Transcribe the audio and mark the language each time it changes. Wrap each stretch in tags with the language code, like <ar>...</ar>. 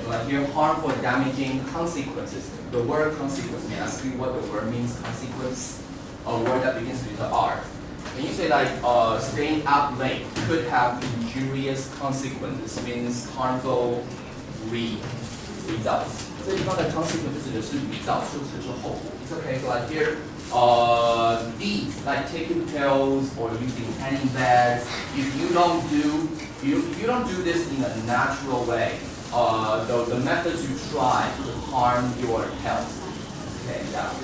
<en>So like here, harmful, damaging consequences. The word consequence, may I ask you what the word means? Consequence, a word that begins with the R. When you say like staying up late could have injurious consequences, means harmful results.</en> <zh>这地方的 consequence 指的是预兆，就指的是后果。</zh> <en>It's okay, so like here, these like taking pills or using tanning beds. If you don't do this in a natural way, the methods you try could harm your health. Okay, yeah.</en>